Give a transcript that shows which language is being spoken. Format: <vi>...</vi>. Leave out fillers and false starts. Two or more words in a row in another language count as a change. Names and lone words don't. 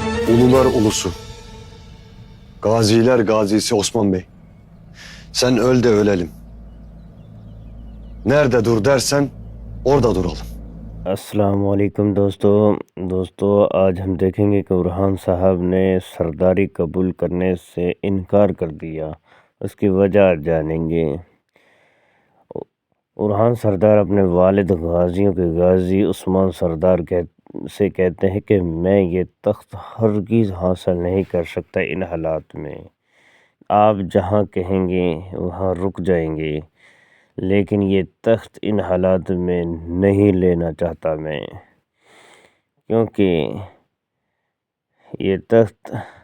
<tr>Ulular ulusu, gaziler gazisi Osman Bey. Sen öl de ölelim. Nerede dur dersen orada duralım.</tr> <ur>السلام علیکم دوستو آج ہم دیکھیں گے کہ ارحان صاحب نے سرداری قبول کرنے سے انکار کر دیا، اس کی وجہ جانیں گے۔ ارحان سردار اپنے والد غازیوں کے غازی عثمان سردار سے کہتے ہیں کہ میں یہ تخت ہرگز حاصل نہیں کر سکتا ان حالات میں، آپ جہاں کہیں گے وہاں رک جائیں گے، لیکن یہ تخت ان حالات میں نہیں لینا چاہتا میں، کیونکہ یہ تخت۔</ur>